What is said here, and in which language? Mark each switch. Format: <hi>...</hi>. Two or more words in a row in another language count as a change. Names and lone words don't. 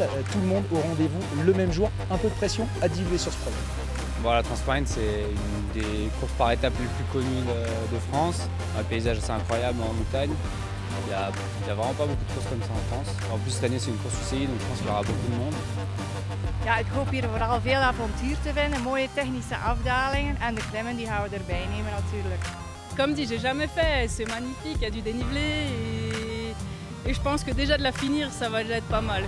<fr>Tout le monde au rendez-vous le même jour. Un peu de pression à diluer sur ce prologue. Bon, la Transmaurienne, c'est une des courses par étapes les plus connues de France. Un paysage assez incroyable en montagne. Il y a vraiment pas beaucoup de courses comme ça en France. En plus, cette année, c'est une course UCI, donc je pense qu'il y aura beaucoup de monde.</fr> <nl>Ja, ik hoop hier vooral veel avontuur te vinden, mooie technische afdalingen en de klimmen die gaan we erbij nemen natuurlijk.</nl> <fr>Comme dit, j'ai jamais fait, c'est magnifique, il y a du dénivelé et je pense que déjà de la finir, ça va déjà être pas mal.</fr>